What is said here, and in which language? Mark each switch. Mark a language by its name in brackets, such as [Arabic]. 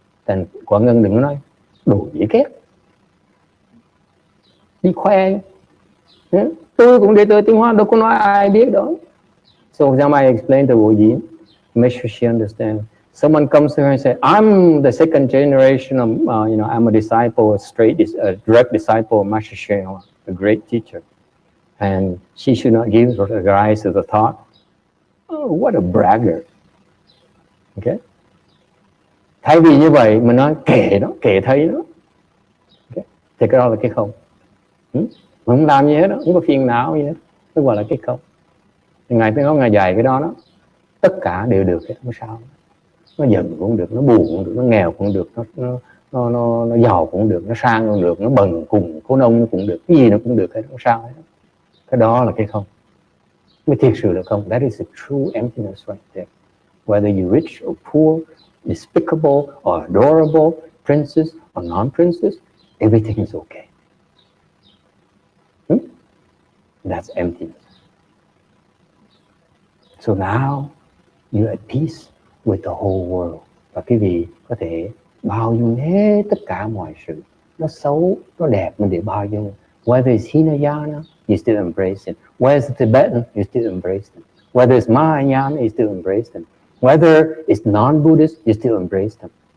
[Vietnamese] Thành Quảng Ngân đừng có nói đồ dễ ghét, đi khoe. Tôi cũng đệ tử Tiến Hóa, đâu có nói ai biết đó. [English] So I explain to Vô Diễm, make sure she understands. Someone comes to her and says, I'm the second generation of, I'm a disciple, a direct disciple of Master Hsien, a great teacher. And she should not give rise to the thought, oh, what a bragger. Okay? [Vietnamese] Thay vì như vậy, mình nói kệ đó, kệ thấy đó. Okay? Thì cái đó là cái không. Mình không làm gì hết đó, không có phiền não gì hết. Nó gọi là cái không. Thì Ngài Tiến Hóa Ngài dạy cái đó đó. Tất cả đều được hết, không sao. Nó giận cũng được, nó buồn cũng được, nó nghèo cũng được, nó giàu cũng được, nó sang cũng được, nó bần cùng khốn nông cũng được, cái gì nó cũng được hết, không sao hết. Cái đó là cái không. Mới thiệt sự là không. [English] That is a true emptiness right there. Whether you're rich or poor, despicable or adorable, princess or non-princess, everything is okay. That's emptiness. So now you're at peace with the whole world. [Vietnamese] Và quý vị có thể bao dung hết tất cả mọi sự. Nó xấu, nó đẹp mình để bao dung. [English] Whether it's Hinayana, you still embrace it. Whether it's Tibetan, you still embrace it. Whether it's Mahayana, you still embrace them. Whether it's non-Buddhist, you still embrace them.